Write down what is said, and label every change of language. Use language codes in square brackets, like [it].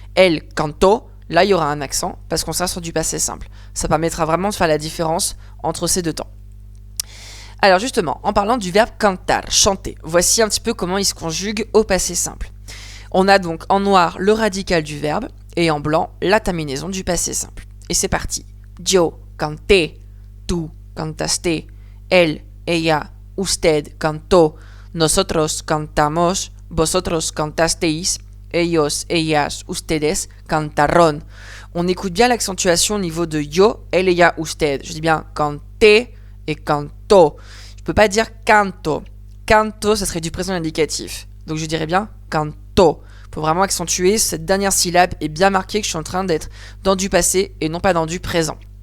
[fr] El canto, là, il y aura un accent parce qu'on sera sur du passé simple. Ça permettra vraiment de faire la différence entre ces deux temps. Alors justement, en parlant du verbe cantar, chanter, voici un petit peu comment il se conjugue au passé simple. On a donc en noir le radical du verbe et en blanc la terminaison du passé simple. Et c'est parti. [es] Yo canté, tú cantaste, él, ella, usted cantó, nosotros cantamos, vosotros cantasteis, ellos, ellas, ustedes, cantaron. [fr] On écoute bien l'accentuation au niveau de yo, elle, ella, usted. Je dis bien canté et canto. Je peux pas dire canto. Canto, ça serait du présent indicatif. Donc je dirais bien canto. Pour vraiment accentuer, cette dernière syllabe est bien marquée que je suis en train d'être dans du passé et non pas dans du présent.